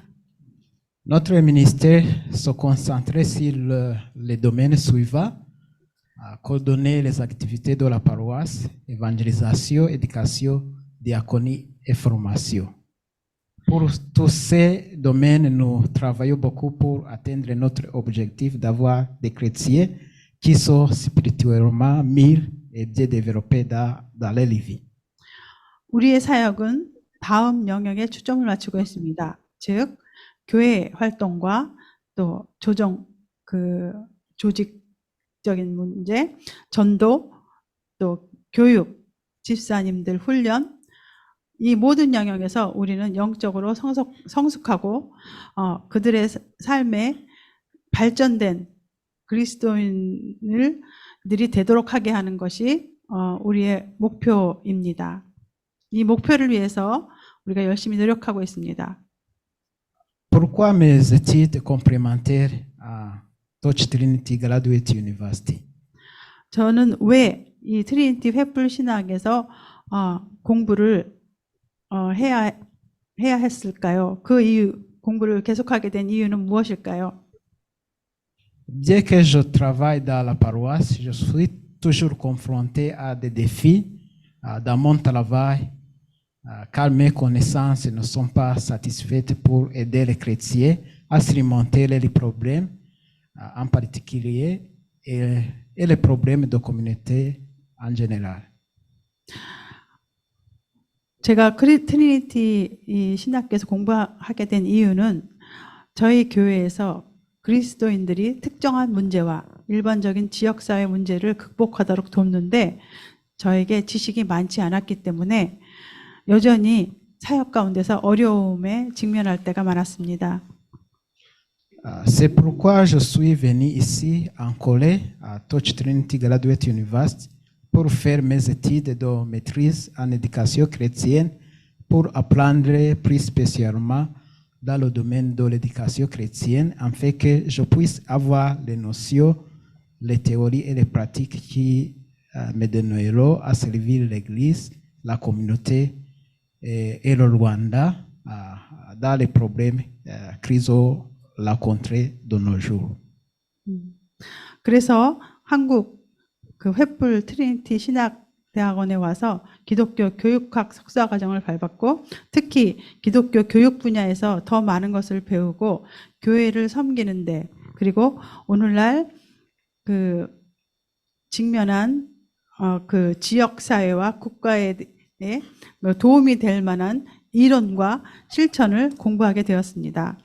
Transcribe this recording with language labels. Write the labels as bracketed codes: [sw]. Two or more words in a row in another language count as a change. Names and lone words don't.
[fr] Notre ministère se concentrait sur les domaines suivants: coordonner les activités de la paroisse, évangélisation, éducation, diaconie et formation. Pour tous ces domaines, nous travaillons beaucoup pour atteindre notre objectif d'avoir des chrétiens qui sont spirituellement mûrs et bien développés dans leur vie. [ko] 우리의 사역은 다음 영역에 초점을 맞추고 있습니다. 즉 교회 활동과 또 조직적인 문제, 전도, 또 교육, 집사님들 훈련, 이 모든 영역에서 우리는 영적으로 성숙하고 그들의 삶에 발전된 그리스도인들이 되도록 하게 하는 것이 우리의 목표입니다. 이 목표를 위해서 우리가 열심히 노력하고 있습니다. [fr] Pourquoi mes études complémentaires à Touch Trinity Graduate University? [ko] 저는 왜 이 트리니티 횃불 신학에서 공부를 해야 했을까요? 그 이유, 공부를 계속하게 된 이유는 무엇일까요? [fr] Bien que je travaille dans la paroisse, je suis toujours confronté à des défis dans mon travail, car mes connaissances ne sont pas satisfaites pour aider les chrétiens à surmonter les problèmes, en particulier, et les problèmes de communauté en général. [ko] 제가 트리니티 이 신학교에서 공부하게 된 이유는 저희 교회에서 그리스도인들이 특정한 문제와 일반적인 지역사회 문제를 극복하도록 돕는데 저에게 지식이 많지 않았기 때문에 여전히 사역 가운데서 어려움에 직면할 때가 많았습니다. [fr] C'est pourquoi je suis venu ici en Corée, à Touch Trinity Graduate University, pour faire mes études de maîtrise en éducation chrétienne, pour apprendre plus spécialement dans le domaine de l'éducation chrétienne, afin que je puisse avoir les notions, les théories et les pratiques qui me donneront à servir l'Église, la communauté et le Rwanda dans les problèmes qu'ils ont rencontrés de nos jours. [ko] 그래서 한국 그 횃불 트리니티 신학대학원에 와서 기독교 교육학 석사 과정을 밟았고 특히 기독교 교육 분야에서 더 많은 것을 배우고 교회를 섬기는데 그리고 오늘날 그 직면한 그 지역 사회와 국가에 도움이 될 만한 이론과 실천을 공부하게 되었습니다.